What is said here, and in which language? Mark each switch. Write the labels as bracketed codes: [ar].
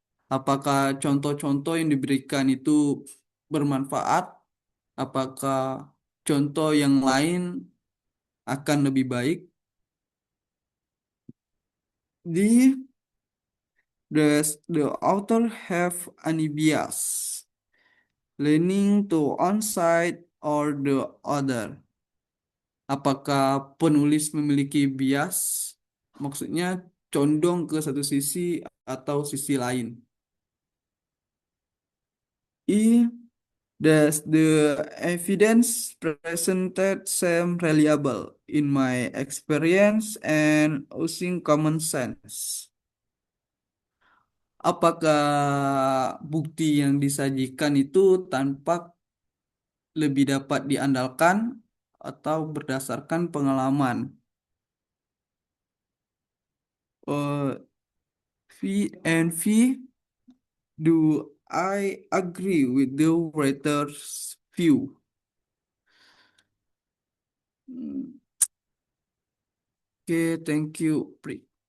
[id] Apakah contoh-contoh yang diberikan itu bermanfaat? Apakah contoh yang lain akan lebih baik? D. [en] Does the author have any bias, leaning to one side or the other? [id] Apakah penulis memiliki bias, maksudnya condong ke satu sisi atau sisi lain? E. [en] Does the evidence presented seem reliable in my experience and using common sense? [id] Apakah bukti yang disajikan itu tampak lebih dapat diandalkan atau berdasarkan pengalaman? [en] Uh, V and V, do I agree with the writer's view? Hmm, Oke, thank you, Pri.